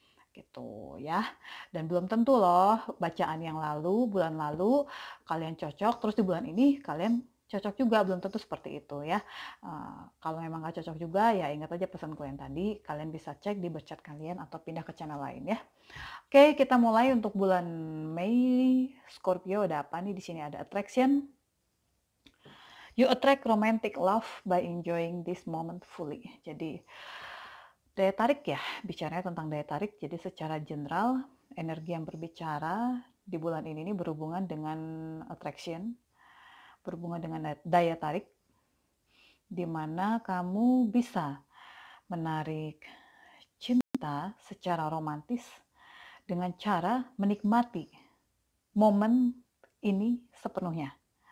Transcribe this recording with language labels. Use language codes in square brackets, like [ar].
[id] Gitu ya. Dan belum tentu loh bacaan yang lalu, bulan lalu kalian cocok, terus di bulan ini kalian cocok juga, belum tentu seperti itu ya. Kalau memang nggak cocok juga ya ingat aja pesanku yang tadi, kalian bisa cek di berchat kalian atau pindah ke channel lain ya. Oke, kita mulai untuk bulan Mei. Scorpio ada apa nih? Di sini ada attraction. [en] You attract romantic love by enjoying this moment fully. [id] Jadi daya tarik ya, bicaranya tentang daya tarik. Jadi secara general, energi yang berbicara di bulan ini berhubungan dengan attraction, berhubungan dengan daya tarik, di mana kamu bisa menarik cinta secara romantis dengan cara menikmati momen ini sepenuhnya.